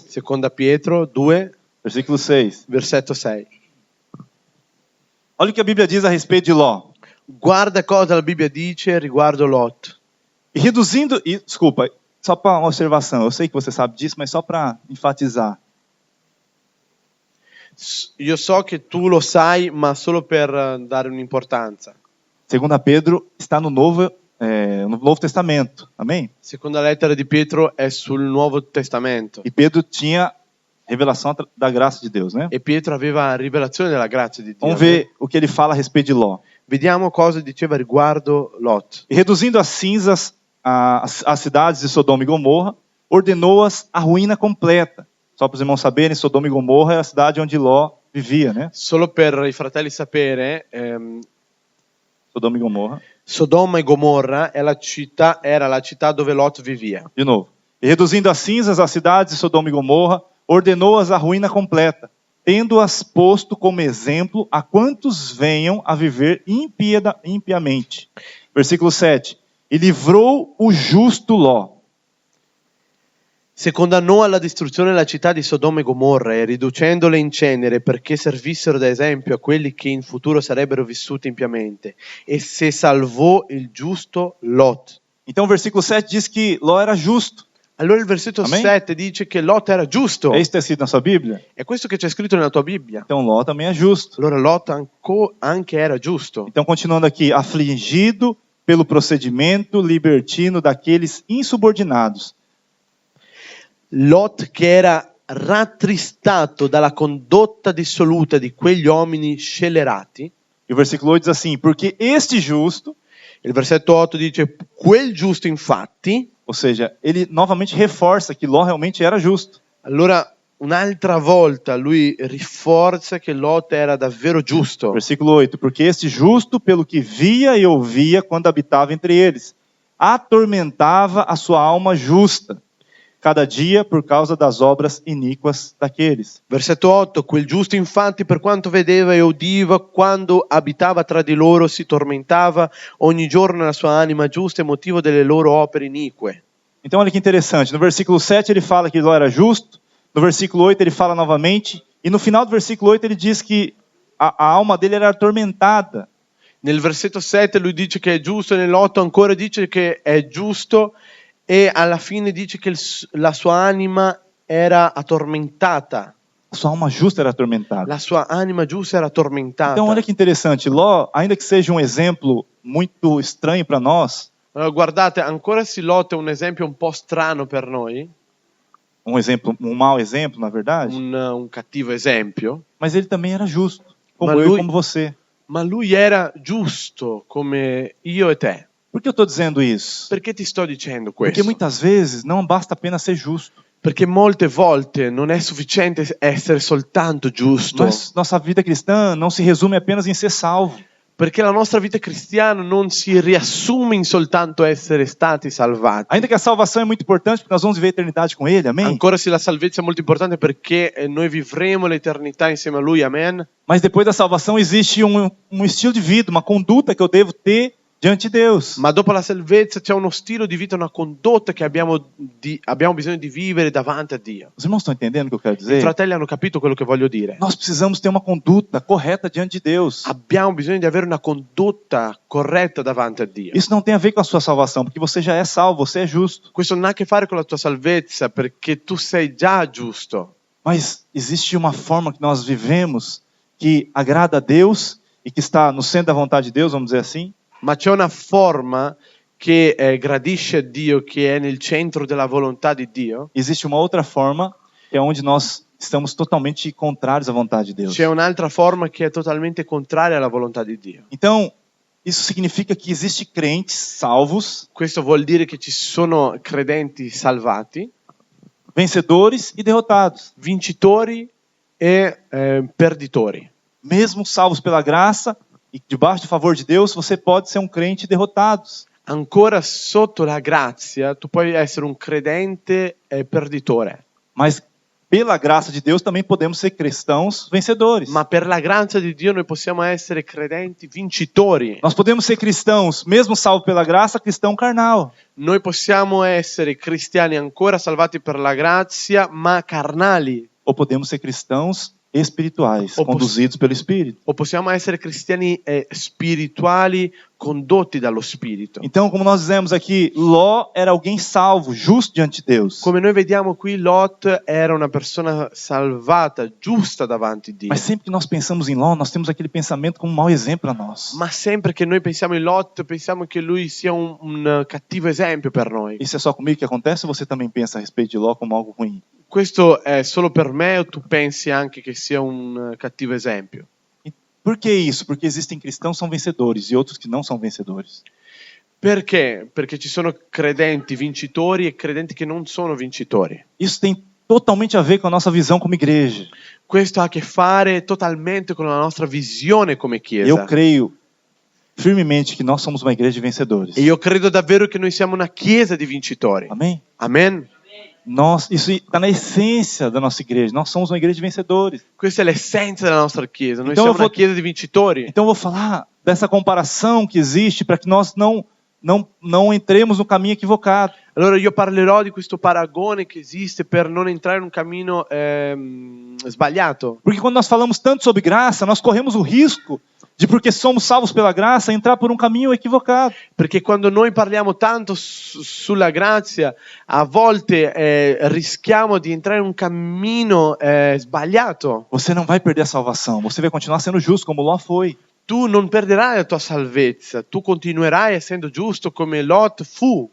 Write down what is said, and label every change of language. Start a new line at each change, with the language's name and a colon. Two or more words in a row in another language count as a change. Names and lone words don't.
Italian: Seconda Pietro 2,
Portuguese: versículo 6.
Italian: versetto 6.
Portuguese: Olha o que a Bíblia diz a respeito de Ló.
Italian: Guarda cosa la Bibbia dice riguardo Lot.
Portuguese: E Só para uma observação, eu sei que você sabe disso, mas só para enfatizar.
Italian: Io so che tu lo sai, ma solo per dare un'importanza.
Portuguese: 2 Pedro está no Novo Testamento, amém?
Italian: Seconda lettera di Pietro è sul Nuovo Testamento.
Portuguese: E Pedro tinha revelação da graça de Deus, né?
Italian: E Pietro aveva rivelazione della grazia di Dio.
Portuguese: Vamos ver o que ele fala a respeito de Ló.
Italian: Vediamo cosa diceva riguardo Lot.
Portuguese: E reduzindo as cinzas as cidades de Sodoma e Gomorra, ordenou-as à ruína completa. Só para os irmãos saberem, Sodoma e Gomorra é a cidade onde Ló vivia, né?
Italian: Solo per i fratelli sapere, Sodoma e Gomorra. Sodoma e Gomorra era la città dove Lot vivia.
Portuguese: De novo. E reduzindo as cinzas as cidades de Sodoma e Gomorra, ordenou-as à ruína completa, tendo-as posto como exemplo a quantos venham a viver impiamente. Versículo 7. E livrou o justo Ló.
Italian: Se condannò alla distruzione la città di Sodoma e Gomorra e riducendole in cenere perché servissero da esempio a quelli che in futuro sarebbero vissuti impiamente. E se salvò il giusto Lot.
Portuguese: Então o versículo 7 diz que Ló era justo.
Italian: Allora il versetto Amen. 7 dice che Lot era giusto.
Portuguese: É isso que está escrito na sua Bíblia?
Italian: È questo che c'è scritto nella tua Bibbia.
Portuguese: Então Ló também é justo.
Italian: Allora Lot anche era giusto.
Portuguese: Então continuando aqui, afligido pelo procedimento libertino daqueles insubordinados.
Italian: Lot che era rattristato dalla condotta dissoluta di quegli uomini scellerati.
Portuguese: E o versículo 8 diz assim, porque este justo,
Italian: Il versetto 8 dice, quel giusto infatti,
Portuguese: ou seja, ele novamente reforça que Ló realmente era justo.
Italian: allora un'altra volta lui rinforza che Lot era davvero giusto.
Portuguese: Versículo 8, porque este justo, pelo que via e ouvia quando habitava entre eles, atormentava a sua alma justa, cada dia por causa das obras iníquas daqueles.
Italian: Versetto 8, quel giusto infatti per quanto vedeva e udiva quando abitava tra di loro si tormentava ogni giorno la sua anima giusta e motivo delle loro opere inique.
Portuguese: Então olha que interessante, no versículo 7 ele fala que Ló era justo, no versículo 8 ele fala novamente, e no final do versículo 8 ele diz que a alma dele era atormentada.
Italian: Nel versetto 7 lui dice che è giusto, nell'8 ancora dice che è giusto e alla fine dice che la sua anima era atormentata.
Portuguese: A sua alma justa era atormentada.
Italian: La sua anima giusta era tormentata.
Portuguese: Então olha que interessante, Ló, ainda que seja um exemplo muito estranho para nós,
Italian: Allora, guardate, ancora se Lot è un esempio un po' strano per noi,
Portuguese: um mau exemplo, na verdade,
Italian: un cattivo esempio,
Portuguese: mas ele também era justo, como Mas eu e
Italian: lui-
Portuguese: como você.
Italian: ma lui era giusto come io e te.
Portuguese: Por que eu estou dizendo isso?
Italian: Perché ti sto dicendo
Portuguese: Porque
Italian: questo?
Portuguese: muitas vezes não basta apenas ser justo.
Italian: Perché molte volte non è sufficiente essere soltanto giusto.
Portuguese: Nossa vida cristã não se resume apenas em ser salvo.
Italian: Perché la nostra vita cristiana non si riassume in soltanto essere stati salvati.
Portuguese: Ainda que a salvação é muito importante, porque nós vamos viver a eternidade com Ele, amém?
Italian: Ancora se la salvezza è molto importante perché noi vivremo l'eternità insieme a Lui, amen?
Portuguese: Mas depois da salvação existe um estilo de vida, uma conduta que eu devo ter diante de Deus.
Italian: Ma dopo la salvezza c'è uno stile di vita, una condotta che abbiamo bisogno di vivere davanti a Dio.
Portuguese: Os irmãos estão entendendo o que eu quero
Italian: I
Portuguese: dizer?
Italian: fratelli hanno capito quello che voglio dire.
Portuguese: Nós precisamos ter uma conduta correta diante de Deus.
Italian: Abbiamo bisogno di avere una condotta corretta davanti a Dio.
Portuguese: Isso não tem a ver com a sua salvação, porque você já é salvo, você é justo.
Italian: Questo non ha a che fare con la tua salvezza perché tu sei già giusto.
Portuguese: Mas existe uma forma que nós vivemos que agrada a Deus e que está no centro da vontade de Deus, vamos dizer assim.
Italian: Ma c'è una forma che gradisce a Dio, che è nel centro della volontà di Dio.
Portuguese: Existe uma outra forma que é onde nós estamos totalmente contrários à vontade de Deus.
Italian: C'è un'altra forma che è totalmente contraria alla volontà di Dio.
Portuguese: Então, isso significa que existe crentes salvos,
Italian: Questo vuol dire che ci sono credenti salvati,
Portuguese: vencedores e derrotados.
Italian: vincitori e perditori.
Portuguese: Mesmo salvos pela graça e debaixo do favor de Deus, você pode ser um crente derrotado.
Italian: Ancora sotto la grazia, tu puoi essere un credente perditore.
Portuguese: Mas pela graça de Deus também podemos ser cristãos vencedores.
Italian: Ma per la grazia di Dio noi possiamo essere credenti vincitori.
Portuguese: Nós podemos ser cristãos, mesmo salvo pela graça, cristão carnal.
Italian: Noi possiamo essere cristiani ancora salvati per la grazia, ma carnali.
Portuguese: Ou podemos ser cristãos espirituais, Ou conduzidos pelo Espírito.
Italian: O possiamo essere cristiani spirituali condotti dallo Spirito.
Portuguese: Então, como nós dizemos aqui, Ló era alguém salvo, justo diante de Deus.
Italian: Come noi vediamo qui, Lot era una persona salvata, giusta davanti a Dio.
Portuguese: Mas sempre que nós pensamos em Ló, nós temos aquele pensamento como um mau exemplo a nós.
Italian: Ma sempre che noi pensiamo in Lot, pensiamo che lui sia un cattivo esempio per noi.
Portuguese: Isso é só comigo que acontece ou você também pensa a respeito de Ló como algo ruim?
Italian: Questo è solo per me o tu pensi anche che sia un cattivo esempio?
Portuguese: Por que isso? Porque existem cristãos que são vencedores e outros que não são vencedores.
Italian: Perché? Perché ci sono credenti vincitori e credenti che non sono vincitori.
Portuguese: Isso tem totalmente a ver com a nossa visão como igreja.
Italian: Questo ha a che fare totalmente con la nostra visione come Chiesa.
Portuguese: Eu creio firmemente que nós somos uma igreja de vencedores.
Italian: E io credo davvero che noi siamo una Chiesa di vincitori.
Portuguese: Amém?
Italian: Amen?
Portuguese: Isso está na essência da nossa igreja. Nós somos uma igreja de vencedores.
Italian: Questa è l'essenza della nostra Chiesa. Noi
Portuguese: Então
Italian: siamo
Portuguese: eu vou-
Italian: una Chiesa di vincitori.
Portuguese: Então eu vou falar dessa comparação que existe para que nós não entremos no caminho equivocado.
Italian: Allora io parlerò di questo paragone che esiste per non entrare in un cammino sbagliato.
Portuguese: Porque quando nós falamos tanto sobre graça, nós corremos o risco de, porque somos salvos pela graça, entrar por um caminho equivocado.
Italian: Perché quando noi parliamo tanto sulla grazia, a volte rischiamo di entrare in un cammino sbagliato.
Portuguese: Você não vai perder a salvação. Você vai continuar sendo justo como Ló foi.
Italian: Tu non perderai la tua salvezza, tu continuerai essendo giusto come Lot fu,